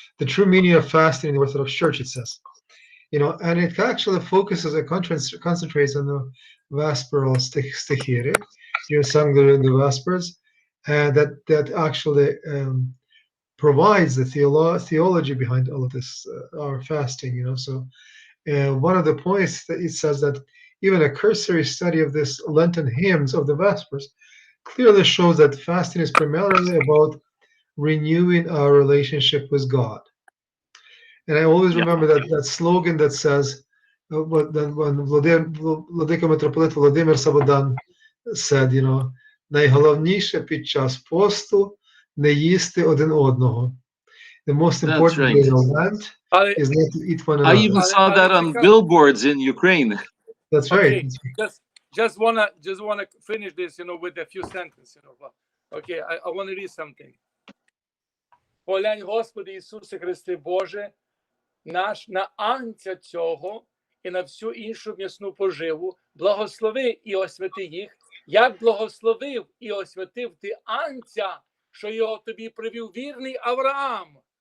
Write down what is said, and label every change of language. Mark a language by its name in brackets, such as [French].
[English] The true meaning of fasting in the Orthodox Church, it says, and it actually focuses and concentrates on the vesperal stichire, sung during the Vespers, and that actually provides the theology behind all of this, our fasting. So one of the points that it says that even a cursory study of this Lenten hymns of the Vespers clearly shows that fasting is primarily about renewing our relationship with God. And I always remember that slogan that says, when Владика Митрополит Володимир Сабодан said, [Ukrainian] найголовніше під час посту не їсти один одного. [English] The most important thing in Lent is not to eat one another. I even saw that on billboards in Ukraine. That's right. Just wanna finish this, with a few sentences, Okay, I want to read something. [Ukrainian] Поглянь, Господи Ісусе Христе Боже, наш на агнця цього і на всю іншу м'ясну поживу, благослови і освяти їх, як благословив і освятив ти агнця, що його тобі привів вірний Авраам.